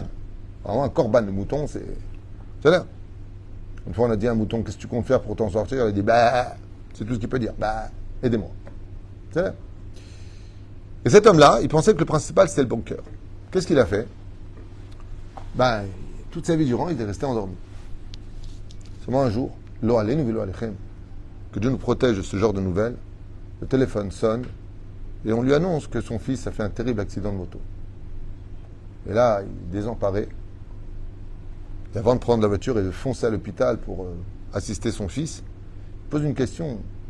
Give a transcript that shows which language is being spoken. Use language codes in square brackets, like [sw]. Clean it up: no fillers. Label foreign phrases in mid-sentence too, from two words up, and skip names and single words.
[fr] Vraiment un corban, le mouton, c'est là. Une fois, on a dit à un mouton, qu'est-ce que tu comptes faire pour t'en sortir? Il a dit, c'est tout ce qu'il peut dire. Aidez-moi. C'est là. Et cet homme-là, il pensait que le principal, c'était le bon cœur. Qu'est-ce qu'il a fait? Toute sa vie durant, il est resté endormi. Seulement un jour, [he] לא עלינו ולא עליכם, [fr] que Dieu nous protège de ce genre de nouvelles, le téléphone sonne, et on lui annonce que son fils a fait un terrible accident de moto. Et là, il est désemparé. Et avant de prendre la voiture et de foncer à l'hôpital pour assister son fils, il pose une question.